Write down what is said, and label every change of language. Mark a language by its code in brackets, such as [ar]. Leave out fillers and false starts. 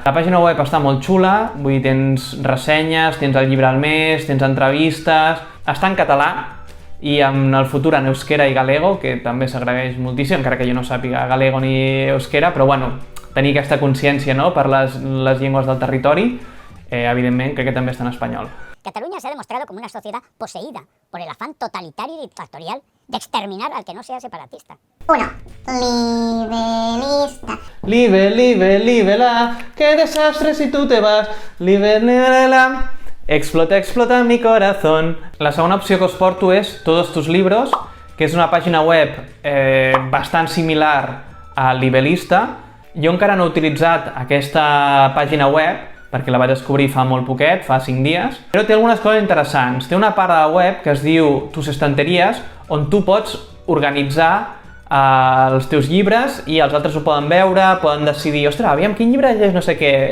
[ca] La pàgina web està molt xula, vull dir, tens ressenyes, tens el llibre al mes, tens entrevistes, està en català i en el futur en euskera i galego, que també s'agraeix moltíssim, encara que jo no sàpiga galego ni euskera, però bueno, tenir aquesta consciència, no?, per les llengües del territori, evidentment crec que també està en espanyol. [es] Cataluña se ha demostrado como una sociedad poseída por el afán totalitario y dictatorial de exterminar al que no sea separatista. 1. Libelista. Libela, qué desastre si tú te vas. Libela, explota mi corazón. [ca] La segona opció que us porto és Todos tus libros, que és una pàgina web bastant similar a Libelista. Jo encara no he utilitzat aquesta pàgina web, perquè la vaig descobrir fa molt poquet, fa 5 dies, però té algunes coses interessants. Té una part de la web que es diu Tus estanteries, on tu pots organitzar els teus llibres i els altres ho poden veure, poden decidir, ostres, aviam, quin llibre llegeix, no sé què.